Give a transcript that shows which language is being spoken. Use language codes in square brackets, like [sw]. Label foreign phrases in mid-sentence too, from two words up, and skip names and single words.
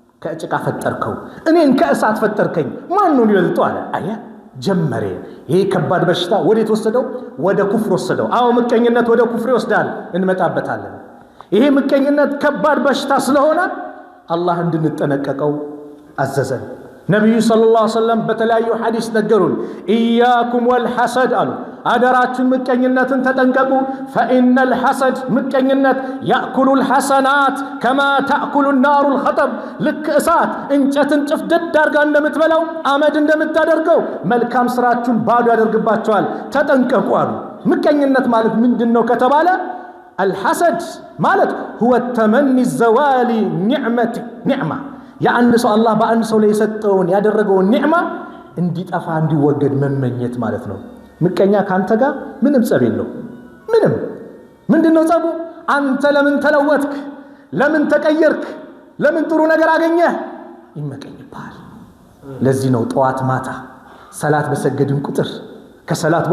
[am] ከጭቃ ፈጠርከው እኔን ከእሳት ፈጠርከኝ ማን ነው ይበልጠው አለ አያ ጀመረ ይሄ ከባድ በሽታ ወዴት ወሰደው ወደ ኩፍር ወሰደው አው ምቀኝነት ወደ ኩፍር ይወስዳል እንመጣበታለን ይሄ ምቀኝነት ከባድ በሽታ ስለሆነ አላህ እንድንጠነቀቀው አዘዘን ነብዩ [ar] صلى الله عليه وسلم [am] በተለያዩ ሐዲስ ነገሩን [ar] إياكم والحسد [am] አሉ አደራችሁን ምቀኝነትን ተጠንቀቁ [ar] فإن الحسد [am] ምቀኝነት [ar] يأكل الحسنات كما تأكل النار الحطب [am] ልክ እሳት እንጨትን ጭፍድድ አድርጋ እንደምትበላው አመድ እንደምታደርገው መልካም ስራችሁን ባዶ ያደርግባችኋል ተጠንቀቁ አሉ ምቀኝነት ማለት ምንድነው ከተባለ الحسد ማለት [ar] هو التمني الزوال نعمه [am] የአንድ ሰው አላህ በአንድ ሰው ላይ የሰጠውን ያደረገውን ኒዕማ እንዲጠፋ እንዲወገድ መመኘት ማለት ነው ምቀኛ ካንተ ጋር ምንም ጸብ የለው ምንም ምንድነው ጸቡ አንተ ለምን ተለወጥክ ለምን ተቀየርክ ለምን ጥሩ ነገር አገኘህ ይመቀኝባል ለዚህ ነው ጠዋት ማታ ሰላት በሰገድን ቁጥር ከሰላት